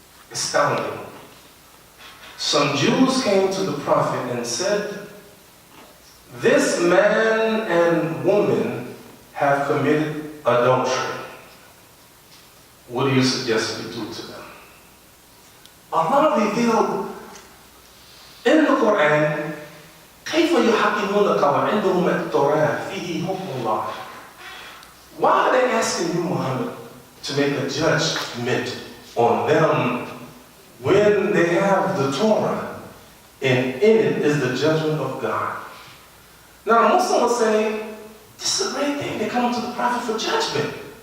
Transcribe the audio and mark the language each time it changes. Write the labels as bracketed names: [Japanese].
[English] Astounding. Some Jews came to the Prophet and said, "This man and woman have committed adultery. What do you suggest we do to them?" Allah revealed in the Quran, [Arabic] كيف يحكمونك وعندهم التوراة فيه حكم الله. [English] Why are they asking you, Muhammad, to make a judgment on them when they have the Torah and in it is the judgment of God? Now, Muslims will say, this is a great thing. They come to the Prophet for judgment.